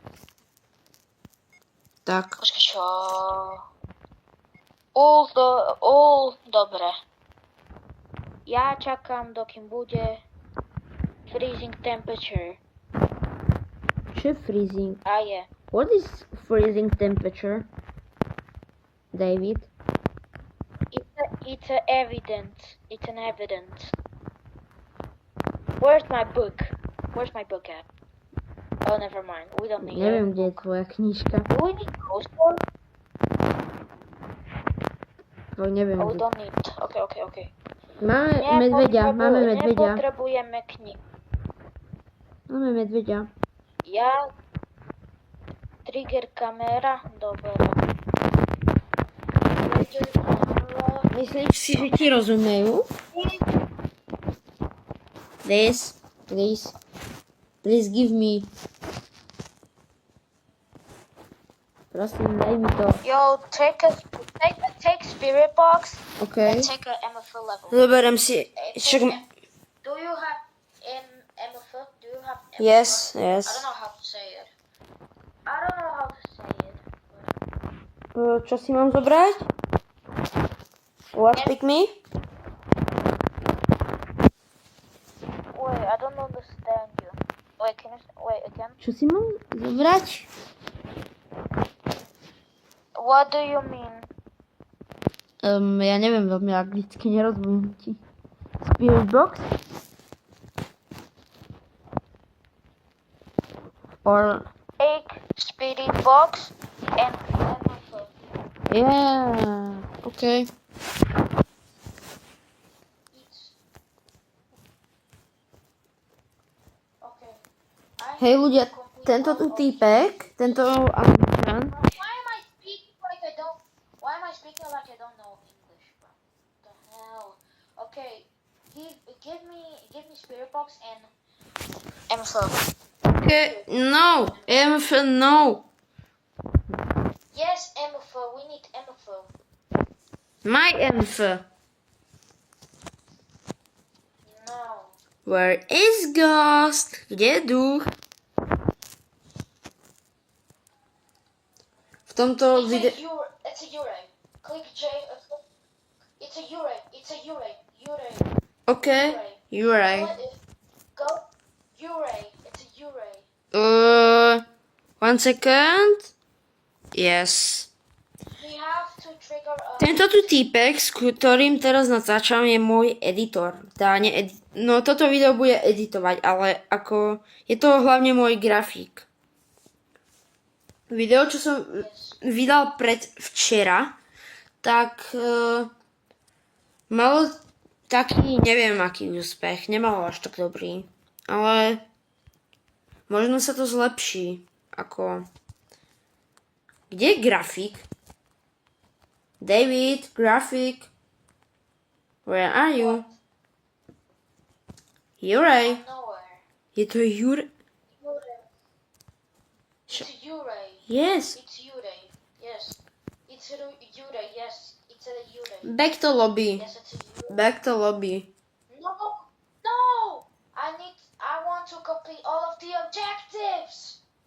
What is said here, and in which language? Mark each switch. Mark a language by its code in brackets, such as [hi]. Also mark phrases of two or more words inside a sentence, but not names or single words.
[sk] Tak. Počkaj, čo? Dobre. Ja čakám, dokým bude [en] freezing temperature. [sk] Čo je freezing? A je. [en] What is freezing temperature? David? It's an evidence. Where's my book at? Oh, never mind. We don't need [sk] Neviem, [en] it. [sk] kde je tvoja knižka. [en] Do we need ghost board? [sk] Neviem, [en] Oh, we [sk] kde. [en] don't need. Okay. [sk] Máme medveďa. Nepotrebujeme knihu. Máme medveďa. Ja... Trigger kamera? Dobre. Myslíš si, že ti rozumejú? [en] Please. Please give me. [sk] Prosím, daj mi to. [en] Yo, take spirit box OK. and take a MFL level. [sk] Zoberiem si. [en] Take [sk] Však... [en] Do you have MFL? Do you have MFL? Yes, I yes. don't know how to say it. I don't know how to say it. [sk] Čo si mám zobrať? [en] What pick me? Wait, I don't understand you. Wait, can you wait again? [sk] Čo si mám zobrať? [en] What do you mean? [sk] Ja neviem veľmi anglicky, nerozumiem ti. [en] Spirit box? Or... Take spirit box and MFL. Yeah, OK. Okay. [sk] Hej ľudia, tento tu týpek, tento Angličan, [en] Why am I speaking like I don't know English, bro? What the hell? Okay, give me spirit box and MFL. okay, no, MF, no. Yes, MFL. We need MFL. My MF. No. Where is Ghost? [sk] Kde je duch? V tomto videu... [en] It's a Ure. Click J. It's a Ure. It's a Ure. Ure. OK, you're right. Go. Ure. It's a Ure. 1 second. Yes. We have to trigger a... [sk] Tento tu týpek, s ktorým teraz natáčam, je môj editor. No toto video bude editovať, ale ako... Je to hlavne môj grafík. Video, čo som vydal včera, tak malo taký, neviem aký úspech, nemalo až tak dobrý, ale možno sa to zlepší, ako... Kde je grafík? David, grafík. [en] Where are you? Juraj. Nowhere. [sk] Je to Juraj? [en] Ure. It's a Ure. Yes. It's Ure. Yes. It's a Ure. Yes. It's a Ure. Back to lobby. Yes, it's a Ure. Back to lobby. No. No. I want to complete all of the objectives.